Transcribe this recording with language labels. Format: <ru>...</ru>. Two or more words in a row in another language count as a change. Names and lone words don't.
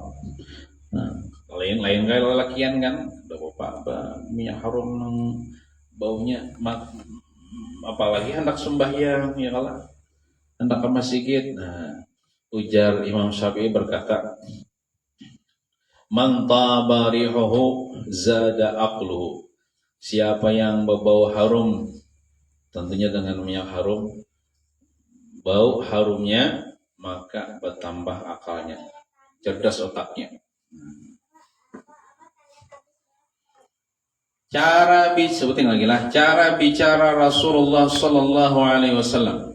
<bjn>Nah, lain kayak lakian kan, udah apa minyak harum nang baunya, apalagi hendak sembahyang ya kalah, hendak ke masjid.</bjn> <id>Nah, ujar Imam Syafi'i berkata,</id> <ar>من طاب ريحه زاد عقله.</ar> <id>Siapa yang berbau harum, tentunya dengan minyak harum, bau harumnya, maka bertambah akalnya, cerdas otaknya. Sebutin lagi lah, cara bicara Rasulullah</id> <ar>صلى الله عليه وسلم.</ar>